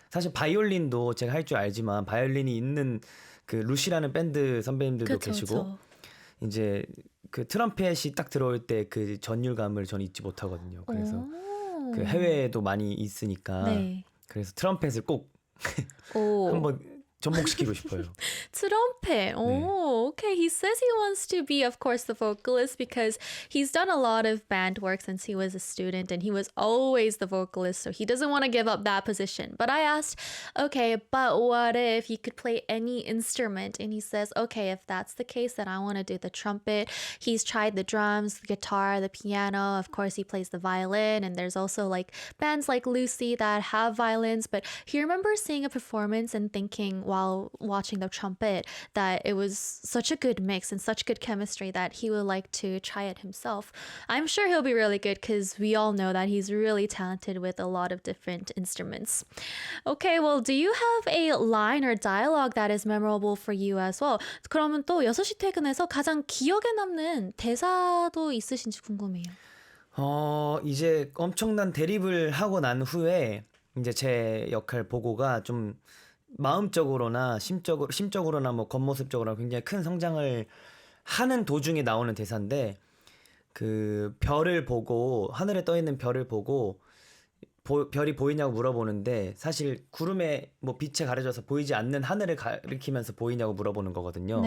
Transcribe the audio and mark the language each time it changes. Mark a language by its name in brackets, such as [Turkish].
[Korean] 사실 바이올린도 제가 할 줄 알지만 바이올린이 있는 그 루시라는 밴드 선배님들도 그쵸, 계시고 그쵸. 이제 그 트럼펫이 딱 들어올 때 그 전율감을 저는 잊지 못하거든요. 그래서 오. 그 해외에도 많이 있으니까 네. 그래서 트럼펫을 꼭 오. 한번 접목시키고 싶어요. [English] Trumpet. Oh, okay. He says he wants to be, of course, the vocalist because he's done a lot of band work since he was a student and he was always the vocalist. So he doesn't want to give up that position. But I asked, okay, but what if you could play any instrument? And he says, okay, if that's the case, then I want to do the trumpet. He's tried the drums, the guitar, the piano. Of course, he plays the violin. And there's also like bands like Lucy that have violins. But he remembers seeing a performance and thinking, while watching the trumpet, that it was such a good mix and such good chemistry that he would like to try it himself. I'm sure he'll be really good because we all know that he's really talented with a lot of different instruments. Okay, well, do you have a line or dialogue that is memorable for you as well? [Korean] 그러면 또 6시 퇴근해서 가장 기억에 남는 대사도 있으신지 궁금해요. 이제 엄청난 대립을 하고 난 후에 이제 제 역할 보고가 좀 마음적으로나 심적으로나 뭐 겉모습적으로나 굉장히 큰 성장을 하는 도중에 나오는 대사인데 그 별을 보고 하늘에 떠 있는 별을 보고 별이 보이냐고 물어보는데 사실 구름에 뭐 빛에 가려져서 보이지 않는 하늘을 가리키면서 보이냐고 물어보는 거거든요.